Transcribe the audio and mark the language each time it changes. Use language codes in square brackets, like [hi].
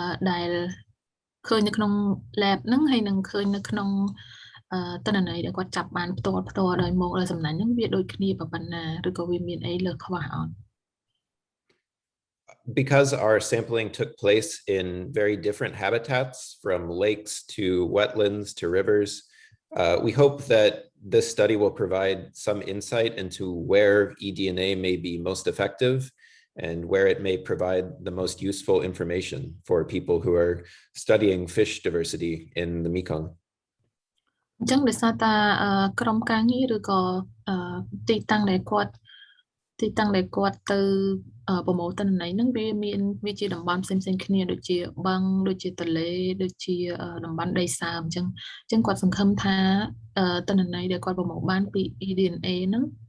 [km] ដែលឃើញនៅក្នុង lab ហ្នឹងហើយនឹងឃើញនៅក្នុងទិន្នន័យដែលគាត់ចាប់បានផ្ទាល់ដោយមកដោយសំណាញ់ហ្នឹងវាដូចគ្នាប៉ុណ្ណាឬក៏វាមានអីលើសខ្វះអត់ [en] Because our sampling took place in very different habitats, from lakes to wetlands to rivers, we hope that this study will provide some insight into where eDNA may be most effective and where it may provide the most useful information for people who are studying fish diversity in the Mekong. [km] អញ្ចឹងដោយសារតែក្រុមការងារឬក៏ទីតាំងដែលគាត់ទៅប្រមូលទិន្នន័យហ្នឹងវាជាតំបន់ផ្សេងៗគ្នាដូចជាបឹងដូចជាទន្លេដូចជាតំបន់ដីសើមអញ្ចឹងគាត់សង្ឃឹមថាទិន្នន័យដែលគាត់ប្រមូលបានពី eDNA ហ្នឹង